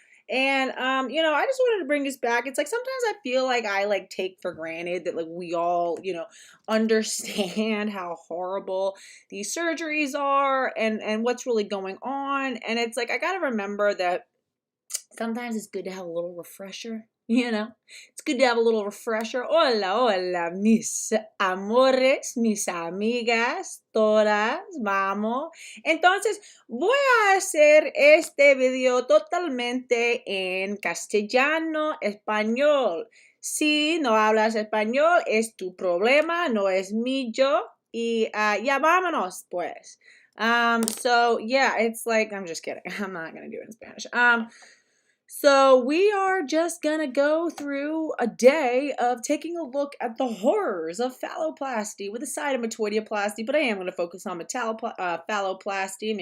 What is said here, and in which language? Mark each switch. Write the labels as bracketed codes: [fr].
[en] And I just wanted to bring this back. It's like sometimes I feel like I like take for granted that like we all, understand how horrible these surgeries are and what's really going on. And it's like I got to remember that sometimes it's good to have a little refresher. It's good to have a little refresher. [es] Hola, hola, mis amores, mis amigas, todas, vamos. Entonces, voy a hacer este video totalmente en castellano, español. Si no hablas español, es tu problema, no es mío. Y ya vámonos, pues. [en] So yeah, it's like, I'm just kidding. I'm not going to do it in Spanish. So we are just gonna go through a day of taking a look at the horrors of phalloplasty with a side of metoidioplasty, but I am going to focus on phalloplasty.